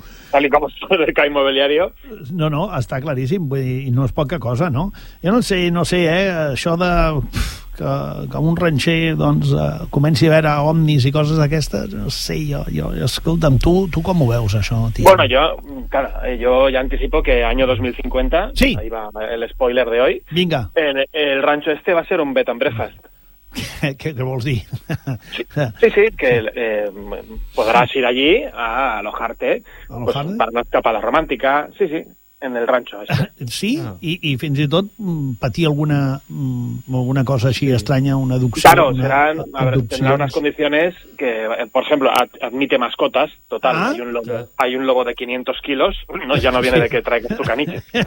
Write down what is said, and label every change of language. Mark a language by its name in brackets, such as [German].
[Catalan] Tal com el de Caixa Immobiliària. No, està claríssim. Vull dir, no és poca cosa, no? Jo no sé, això de... Que un ranxer, doncs, comenci a veure omnis i coses d'aquestes, no sé, jo, escolta'm, tu com ho veus, això, tio? [Spanish] Bueno, [Catalan] jo ja anticipo [Spanish] que año 2050, sí, ahí va el spoiler de hoy. [Catalan] Vinga. [Spanish] El ranxo este va a ser un bed and breakfast. [Catalan] ¿Qué vols dir? [Spanish] Sí, que podràs ir allí a alojarte, pues, cap a la romàntica, sí. En el ranxo. Sí? Ah. [Catalan] I fins i tot patir alguna cosa així estranya, una adopció? [Spanish] Claro, tendrá unas condiciones que, por ejemplo, admite mascotas, total, hay un lobo de 500 kilos, no, ya no viene de que traigas tu caniche.